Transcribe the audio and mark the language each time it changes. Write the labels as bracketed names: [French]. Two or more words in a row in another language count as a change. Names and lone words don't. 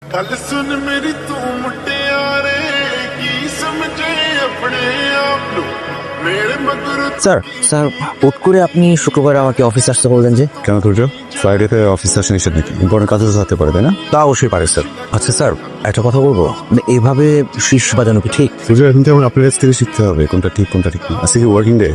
[Punjabi] ਗੱਲ ਸੁਣ ਮੇਰੀ ਤੂੰ ਮੁਟਿਆਰੇ ਕੀ ਸਮਝੇ ਅਪਣੇ ਆਪ ਨੂੰ ਮੇਰੇ ਮਗਰ [Bangla] স্যার স্যার হুট করে আপনি শুক্রবার আমাকে অফিস আসতে বললেন যে? কেন তুর্য ফ্রাইডেতে অফিস আসে নিষেধ নাকি? ইম্পর্টেন্ট কাজও তো থাকতে পারে তাই না? তা অবশ্যই পারে স্যার। আচ্ছা স্যার একটা কথা বলবো, মানে এইভাবে শীষ বাজানো কি ঠিক? তুর্য এখন তো আপনার কাছ থেকে শিখতে হবে কোনটা ঠিক কোনটা ঠিক না। আজকে কি [English] working day?